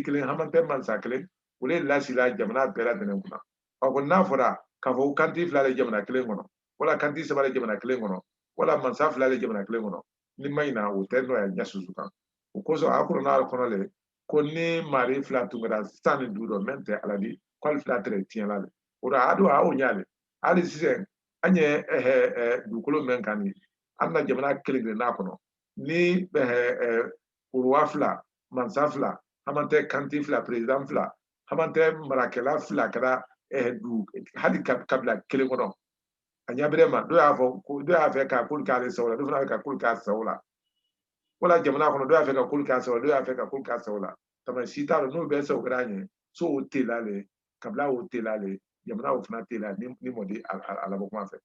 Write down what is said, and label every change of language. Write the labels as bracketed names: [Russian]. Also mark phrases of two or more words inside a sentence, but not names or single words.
[Bambara] kelen hama tɛ mansa kelen o de lasila jamana bɛɛ lajɛlen kunna ko n'a fɔra k'a fɔ kanti 2 de jamana kelen kɔnɔ wala kanti 3 de jamana kelen kɔnɔ wala mansa 2 de jamana kelen kɔnɔ ni ma ɲina o tɛ nɔya ɲɛ susu kan o kosɔn a kɔnɔ kɔnɔ le ko ni mari 2 tun kɛra san ni duuru mɛn tɛ ala di k'ale 2 tɛrɛ tiɲɛla le o la a don a y'o ɲale hali sisan an ye dugukolo mɛn kan ni an na jamana kelen kelen n'a kɔnɔ ni uruwa 2 mansa 2 haman tɛ kanti 2 president 2 haman tɛ marakɛla 2 kɛra hali kabila kelen kɔnɔ a ɲabere ma dɔ y'a fɛ ka k'olu k'ale sago la dɔ fana fɛ ka k'olu k'a sago la wala jamana kɔnɔ dɔ y'a fɛ ka k'olu k'a sago la dɔ y'a fɛ ka k'olu k'a sago la tama si t'a dɔn n'u bɛɛ sago kɛra an ye so o tela le kabila o tela le jamana o fana tela ni mɔdi a labɔ kuma fɛ